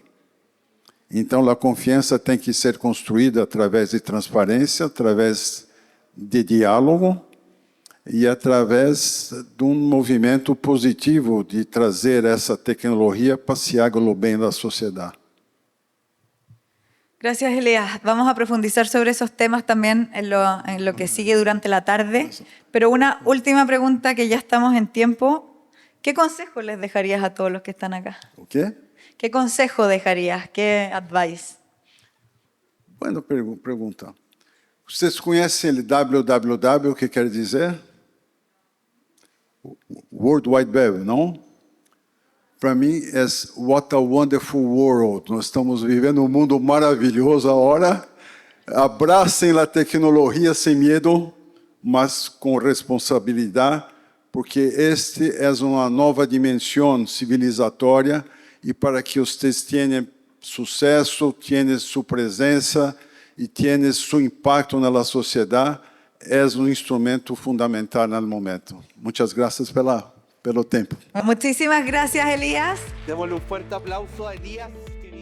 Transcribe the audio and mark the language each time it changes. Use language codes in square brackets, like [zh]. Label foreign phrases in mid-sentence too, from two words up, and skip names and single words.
[pt] Então, a confiança tem que ser construída através de transparência, através de diálogo e através de movimento positivo de trazer essa tecnologia para se o bem da sociedade. [es] Gracias, Elías. Vamos a profundizar sobre esos temas también en lo que sigue durante la tarde. Pero una última pregunta, que ya estamos en tiempo. ¿Qué consejo les dejarías a todos los que están acá? ¿Qué? ¿Qué consejo dejarías? ¿Qué advice? Bueno, [pt] pergunta. Vocês conhecem o www, o que quer dizer? [en] World Wide Web, [pt] não? Para mim, é [en] what a wonderful world. [pt] Nós estamos vivendo um mundo maravilhoso agora. Abracem a tecnologia sem medo, mas com responsabilidade, porque este é uma nova dimensão civilizatória e para que vocês tenham sucesso, tenham sua presença e tenham seu impacto na sociedade, é um instrumento fundamental no momento. Muitas graças pelo tempo. [es] Muchísimas gracias, Elías. Démosle un fuerte aplauso a Elías.